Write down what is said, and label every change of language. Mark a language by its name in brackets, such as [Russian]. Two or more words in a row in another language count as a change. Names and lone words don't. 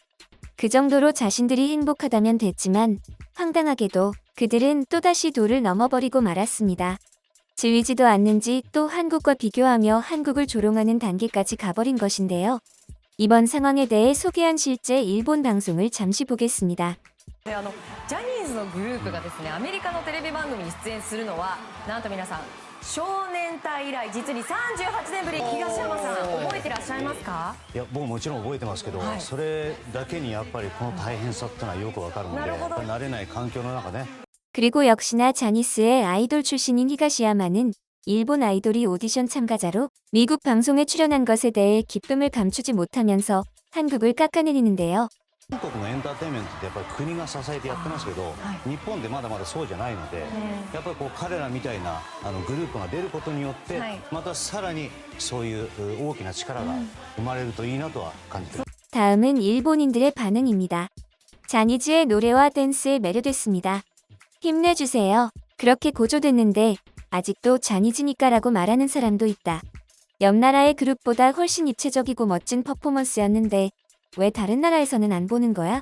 [Korean] 그 정도로 자신들이 행복하다면 됐지만 황당하게도 그들은 또다시 도를 넘어버리고 말았습니다. 질리지도 않는지 또 한국과 비교하며 한국을 조롱하는 단계까지 가버린 것인데요. 이번 상황에 대해 소개한 실제 일본 방송을 잠시 보겠습니다. [Japanese] ジャニーズのグループがですねアメリカのテレビ番組に出演するのはなんと皆さん少年隊以来実に38年ぶり。東山さん覚えてらっしゃいますか？いや僕もちろん覚えてますけど、それだけにやっぱりこの大変さってのはよくわかるので、やっぱり慣れない環境の中ね。 [Korean] 그리고 역시나 자니스의 아이돌 출신인 히가시야마는 일본 아이돌이 오디션 참가자로 미국 방송에 출연한 것에 대해 기쁨을 감추지 못하면서 한국을 깎아내리는데요. [Japanese] 韓国のエンターテインメントってやっぱり国が支えてやってますけど、日本でまだまだそうじゃないので、やっぱりこう彼らみたいなグループが出ることによって、またさらにそういう大きな力が生まれるといいなとは感じています。 [Korean] 다음은 일본인들의 반응입니다. 자니즈의 노래와 댄스에 매료됐습니다. 힘내주세요. 그렇게 고조됐는데 아직도 자니즈니까라고 말하는 사람도 있다. 옆 나라의 그룹보다 훨씬 입체적이고 멋진 퍼포먼스였는데 왜 다른 나라에서는 안 보는 거야?